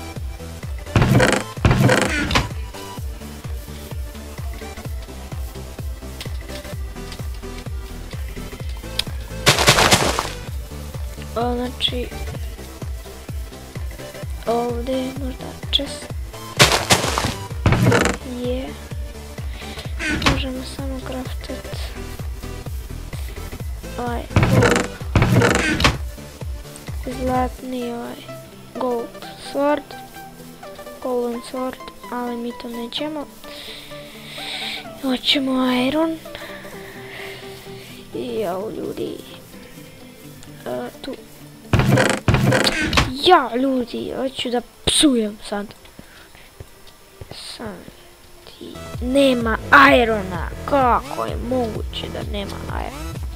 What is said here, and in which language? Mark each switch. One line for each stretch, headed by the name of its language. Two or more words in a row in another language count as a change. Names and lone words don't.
Bosnian: Znači, ovdje je možda čest. Je. Možemo samo craftat ovaj zlatni
English: gold sword, golden sword,
Bosnian: ali mi to nećemo. Hoćemo iron. I jao ljudi. Tu. Ja ljudi, hoću da psujem sad. Nema irona, kako je moguće da nema irona?